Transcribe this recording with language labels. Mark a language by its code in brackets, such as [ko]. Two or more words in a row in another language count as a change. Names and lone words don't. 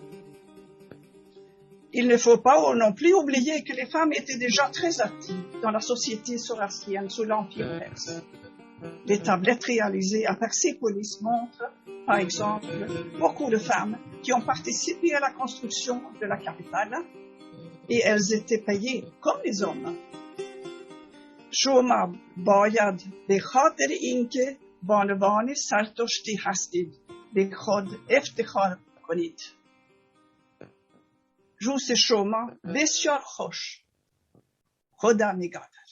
[fr] Il ne faut pas non plus oublier que les femmes étaient déjà très actives dans la société zoroastrienne sous l'Empire perse. Les tablettes réalisées à Persépolis montrent, par exemple, beaucoup de femmes qui ont participé à la construction de la capitale et elles étaient payées comme les hommes. [fa] شما باید به خاطر اینکه بانوان زرتشتی هستید به خود افتخار کنید. روز شما بسیار خوش. خدا نگهدار.